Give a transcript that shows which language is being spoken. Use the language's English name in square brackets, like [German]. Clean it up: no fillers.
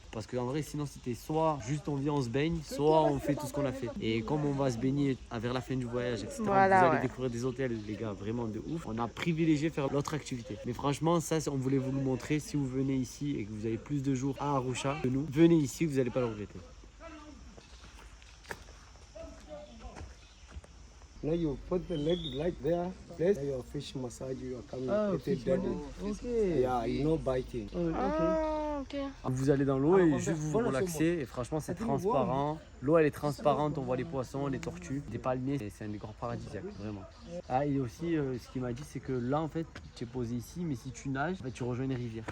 [French] Parce qu'en vrai, sinon, c'était soit juste on vient, on se baigne, soit on fait tout ce qu'on a fait. Et comme on va se baigner vers la fin du voyage, etc., Voilà, vous allez découvrir des hôtels, les gars, vraiment de ouf. On a privilégié faire l'autre activité. Mais franchement, ça, on voulait vous le montrer. Si vous venez ici et que vous avez plus de jours à Arusha que nous, venez ici, vous n'allez pas le regretter. [English] Now you put the leg like there, place your fish massage, you are coming. Fish massage. Okay. Yeah, no biting. [French] Ah, ok. Vous allez dans l'eau et juste vous vous relaxez et franchement c'est transparent. L'eau elle est transparente, on voit les poissons, les tortues, des palmiers, c'est un décor paradisiaque vraiment. Ah et aussi ce qu'il m'a dit c'est que là en fait tu es posé ici mais si tu nages tu rejoins une rivière.